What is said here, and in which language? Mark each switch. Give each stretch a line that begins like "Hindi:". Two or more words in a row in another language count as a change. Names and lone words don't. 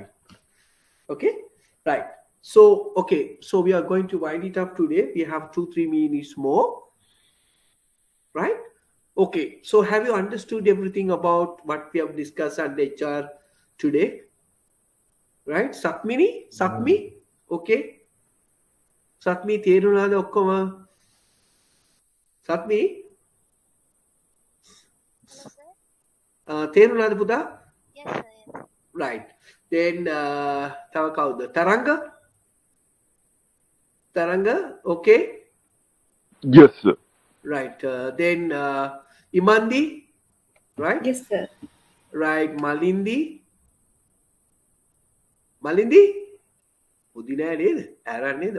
English: Okay? Right. So, okay. So we are going to wind it up today. We have 2-3 minutes more. Right? Okay. So have you understood everything about what we have discussed on HR today? Right? Satmi? Okay. Satmi,
Sinhala: තේරුණාද ඔක්කොම? Satmi? තේරුණාද පුතා?
English: Yes, sir. Yes. Right. Then
Sinhala: තව කවුද?
English: Taranga? Okay. Yes, sir. Right. Then Imandi? Right? Yes, sir. Right. Malindi? Udina neda? Aaron neda?